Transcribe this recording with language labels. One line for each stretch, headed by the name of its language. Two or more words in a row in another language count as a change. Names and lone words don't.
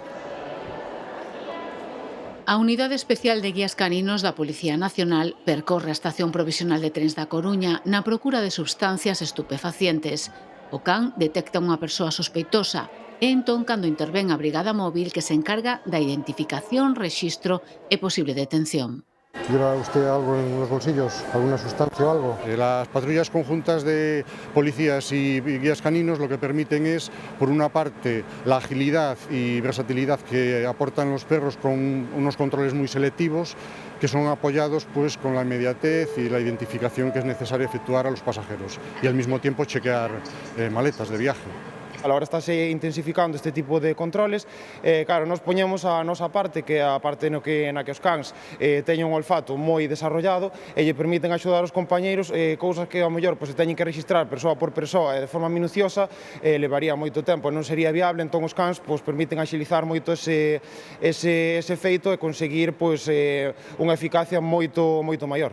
Galician: A Unidade Especial de Guías Caninos da Policía Nacional percorre a Estación Provisional de Trens da Coruña na procura de substancias estupefacientes. O can detecta unha persoa sospeitosa e entón cando intervén a Brigada Móvil que se encarga da identificación, rexistro e posible detención.
Spanish: ¿Lleva usted algo en los bolsillos? ¿Alguna sustancia o algo? Las patrullas conjuntas de policías y guías caninos lo que permiten es, por una parte, la agilidad y versatilidad que aportan los perros con unos controles muy selectivos, que son apoyados pues, con la inmediatez y la identificación que es necesaria efectuar a los pasajeros y al mismo tiempo chequear maletas de viaje. A la hora
Galician: estáse intensificando este tipo de controles, claro, nos poñemos a nosa parte, que é a parte na que os cans teñen un olfato moi desarrollado e lle permiten axudar os compañeiros, cousas que ao mellor se teñen que registrar persoa por persoa e de forma minuciosa, levaría moito tempo e non sería viable, entón os cans permiten axilizar moito ese feito e conseguir unha eficacia moito maior.